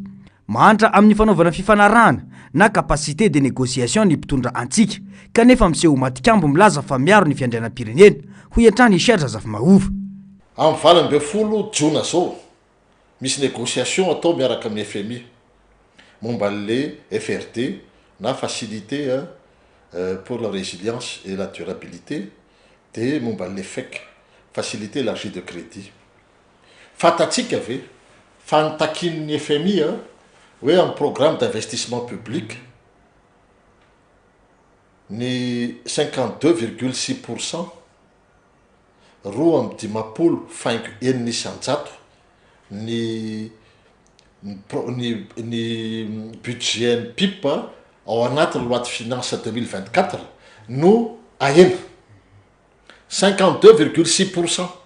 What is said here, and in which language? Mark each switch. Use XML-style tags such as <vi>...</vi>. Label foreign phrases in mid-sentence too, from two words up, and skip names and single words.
<mg>Mahantra amin'ny fanaovana fifanarahana na</mg> <fr>capacité de négociation</fr> <mg>ny mpitondra antsika kanefa miseho matikambo milaza fa miaro ny fiandrianam-pirenena hoy hatrany Serge Zafimahova. Amin'ny 20 Jona zao misy négociation atao miaraka amin'ny FMI momba le FRD na</mg> <fr>facilité pour la résilience et la durabilité</fr> <mg>de momba le FEC</mg> <fr>facilité l'élargie de crédit.</fr> <mg>Fatatsika ve fa nitakin'ny FMI hoe amin'ny</mg> <fr>programme d'investissement public</fr> <mg>ny 52,6% roa amin'ny 10.1% ny budget PIP ao anatin'ny</mg> <fr>loi de finance</fr> <mg>2024 no ahena 52,6%.</mg>